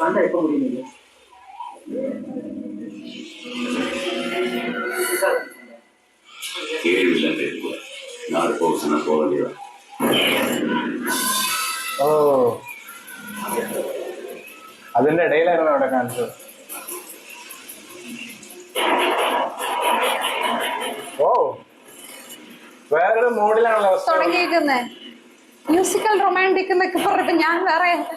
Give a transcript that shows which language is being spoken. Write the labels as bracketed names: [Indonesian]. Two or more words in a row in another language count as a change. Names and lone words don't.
[Tamil] எப்ப முடியும்? கேள்வியெல்லாம் பேசுவோம். நாலு போக போக வேண்டியதான். [Malayalam] ഓ അതിന്റെ ഇടയിലായിരുന്നു അവിടെ കാണിച്ചത്. ഓ വേറൊരു മൂഡിലാണല്ലോ തുടങ്ങിയിരിക്കുന്നേ. [English] musical romantic [Malayalam] എന്നൊക്കെ പറഞ്ഞപ്പോ ഞാൻ വേറെ